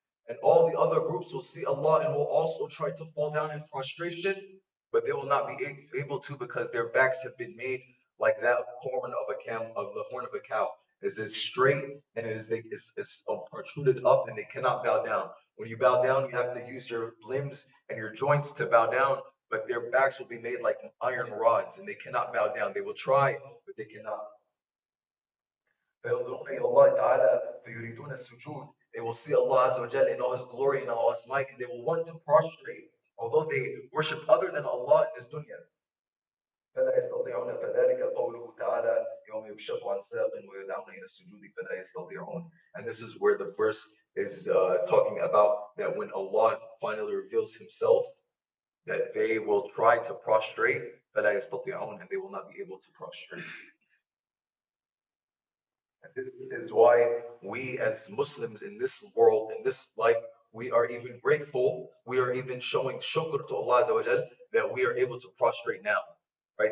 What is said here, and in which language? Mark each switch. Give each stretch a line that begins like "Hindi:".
English: And all the other groups will see Allah and will also try to fall down in prostration, but they will not be able to because their backs have been made like that horn of the horn of a cow. Is straight and it's protruded up and they cannot bow down. When you bow down, you have to use your limbs and your joints to bow down, but their backs will be made like iron rods and they cannot bow down. They will try, but they cannot.
Arabic: فينظرون إلى الله تعالى فيريدون السجود.
English: They will see Allah Azza wa Jalla in all His glory and all His might, and they will want to prostrate, although they worship other than Allah in this dunya.
Arabic: فلا يستطيعون فذلك قوله تعالى يوم يكشف عن ساق ويدعون إلى السجود فلا يستطيعون.
English: And this is where the verse is talking about that when Allah finally reveals Himself, that they will try to prostrate
Arabic: فلا يستطيعون,
English: and they will not be able to prostrate. This is why we as Muslims in this world, in this life, we are even grateful, we are even showing shukr to Allah Azza wa Jal that we are able to prostrate now, right?